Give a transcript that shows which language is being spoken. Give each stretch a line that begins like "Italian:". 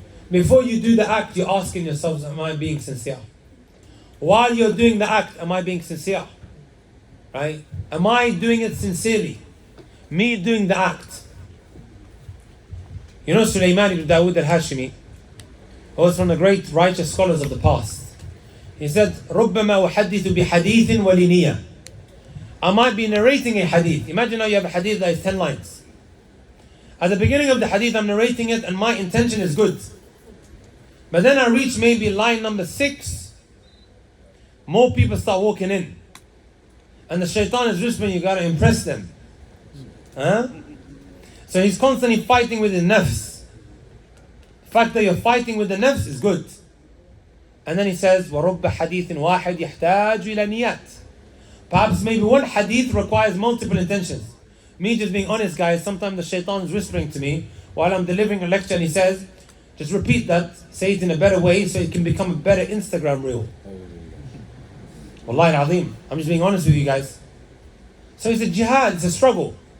English: Before you do the act, you're asking yourselves, am I being sincere? While you're doing the act, am I being sincere? Right? Am I doing it sincerely? Me doing the act. You know Sulaiman ibn Dawood al-Hashimi, who was from the great righteous scholars of the past. He said,
Arabic: رُبَّمَا أُحَدِّثُ بِحَدِيثٍ وَلِنِيَّةٍ.
English: I might be narrating a hadith. Imagine now you have a hadith that is 10 lines. At the beginning of the hadith, I'm narrating it and my intention is good. But then I reach maybe line number 6. More people start walking in. And the shaitan is whispering, you gotta impress them. Huh? So he's constantly fighting with his nafs. The fact that you're fighting with the nafs is good. And then he says,
Arabic: وَرُبَّ حَدِيثٍ وَاحِدْ يَحْتَاجُ إِلَى نِيَّاتٍ.
English: Perhaps maybe one hadith requires multiple intentions. Me just being honest, guys, sometimes the shaitan is whispering to me while I'm delivering a lecture and he says, just repeat that, say it in a better way so it can become a better Instagram reel. Wallahi al-azim. I'm just being honest with you guys. So it's a jihad, it's a struggle.